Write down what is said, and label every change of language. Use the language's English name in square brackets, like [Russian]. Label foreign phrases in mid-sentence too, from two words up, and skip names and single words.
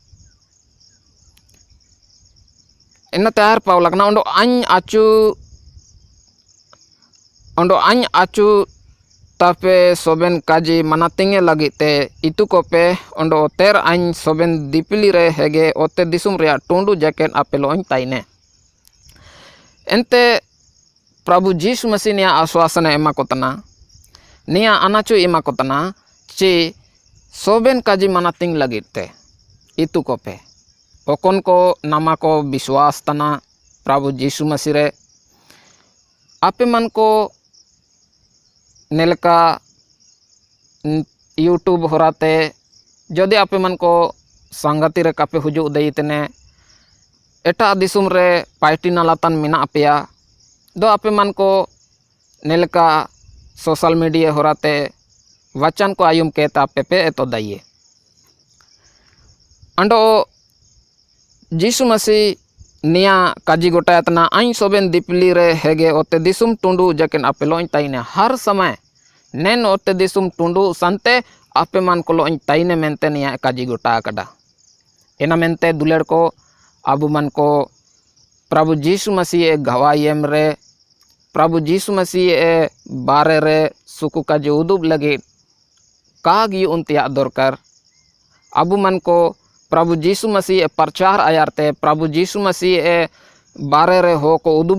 [Santali] इन तैयार पाव लगना ओंडो आñ आचू तापे सोबेन काजी मनातिंगे लगिते इतु को पे ओंडो तेर आñ सोबेन दिपिली रे हेगे ओते दिसुम रे टोंडू जैकेट आपेलोñ ताइने एंते प्रभु यीशु मसीह निया आश्वासन एमा को तना निया अनाचु एमा को तना चे सोबेन काजी मनातिंग लगिते इतु को पे ओकन को नामा को विश्वास तना प्रभु यीशु मसीह रे आपे मन को नेलका यूट्यूब होराते जदि आपे मन को संगति रे कापे हुजु दईतने एटा दिसुम रे पार्टी नालातन मिना पेया दो आपे मन को नेलका [English] social media [Santali] होराते वचन को आयुम के तापे पे तो दइए अंडो यीशु मसीह निया काजी गोटायतना आñ सोबेन दिपली रे हेगे ओते दिसुम टुंडू जकेन आपे लोñ ताइने [Hindi] हर समय [Santali] नेन ओते दिसुम टुंडू संते आपे मन को लोñ ताइने मेंते निया काजी गोटा कदा एना मेंते दुलेड़ को अबु मन को प्रभु यीशु मसीह गवायम रे प्रभु यीशु मसीह बारे रे सुकु काजी उदुब लगे कागी उनतिया दरकार अबु मन को प्रभु यीशु मसीह प्रचार आयारते प्रभु यीशु मसीह बारे रे हो को उदुबे